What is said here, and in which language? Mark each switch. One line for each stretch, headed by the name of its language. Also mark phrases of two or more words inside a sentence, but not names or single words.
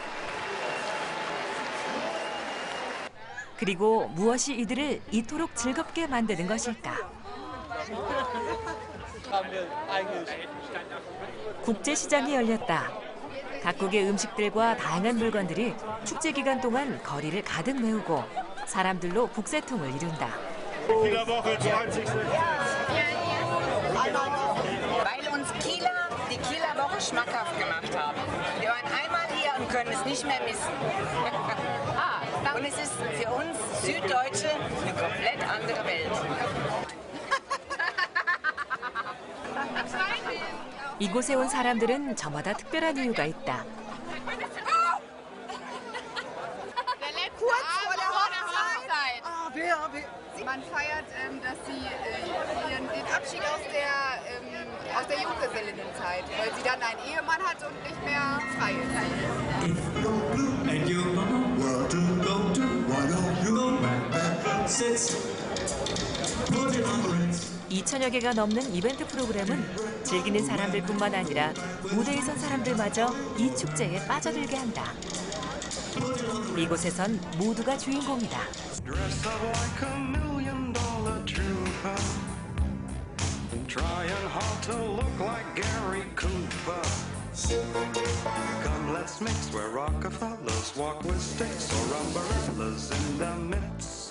Korean: 그리고 무엇이 이들을 이토록 즐겁게 만드는 것일까? 국제시장이 열렸다. 각국의 음식들과 다양한 물건들이 축제 기간 동안 거리를 가득 메우고 사람들로 북새통을 이룬다.
German: Weil uns Kieler die Kieler Woche schmackhaft gemacht haben. Wir waren einmal hier und können es nicht mehr missen. Und es ist für uns Süddeutsche eine komplett andere Welt.
Korean: 이곳에 온 사람들은 저마다 특별한 이유가 있다.
German: Kurz vor der Hochzeit. Man feiert, dass sie den Abschied aus der Junggesellenzeit, weil sie dann einen Ehemann hat und nicht mehr frei ist.
Korean: 2천여 개가 넘는 이벤트 프로그램은 즐기는 사람들뿐만 아니라 무대에 선 사람들마저 이 축제에 빠져들게 한다. 이곳에선 모두가 주인공이다.
English: Dress up like a $1,000,000 trooper. Trying hard to look like Gary Cooper. Come, let's mix where Rockefellers walk with sticks or umbrellas in the midst.